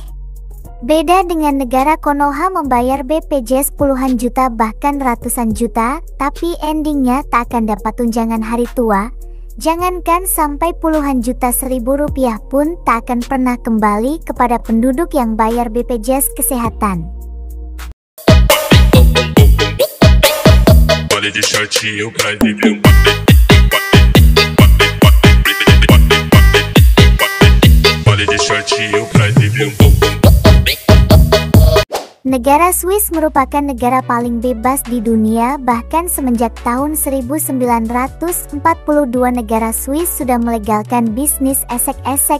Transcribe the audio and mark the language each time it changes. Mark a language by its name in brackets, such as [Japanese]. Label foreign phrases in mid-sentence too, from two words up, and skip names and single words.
[Indonesian] Beda dengan negara Konoha membayar BPJS puluhan juta bahkan ratusan juta, tapi endingnya tak akan dapat tunjangan hari tua. Jangankan sampai puluhan juta Rp1.000 pun tak akan pernah kembali kepada penduduk yang bayar BPJS kesehatan. [Portuguese] Baile de shortinho pra livre. [Indonesian] Negara Swiss merupakan negara paling bebas di dunia, bahkan semenjak tahun 1942 negara Swiss sudah melegalkan bisnis esek-esek.